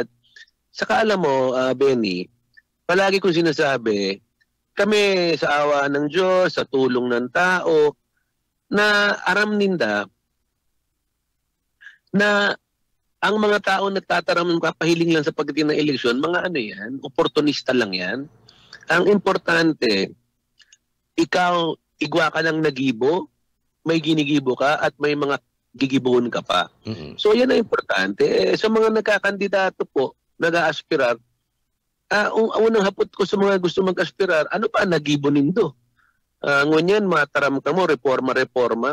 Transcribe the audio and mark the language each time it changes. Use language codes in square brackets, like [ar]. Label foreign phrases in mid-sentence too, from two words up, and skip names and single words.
[tl] Saka alam mo, Benny, palagi kong sinasabi, kami sa awa ng Diyos, sa tulong ng tao, [bik] na aram ninda, na ang mga tao nagtataram ng kapahiling lang sa pagdating ng eleksyon, mga ano yan, oportunista lang yan. Ang importante, ikaw, igwa ka ng nagibo, may ginigibo ka at may mga gigibuhon ka pa. So yan ang importante. Sa mga nagkakandidato po, nag-aaspirar, unang hapot ko sa mga gusto mag-aspirar, ano pa nagibo nindo? Ngunyan, mataram ka mo, reforma.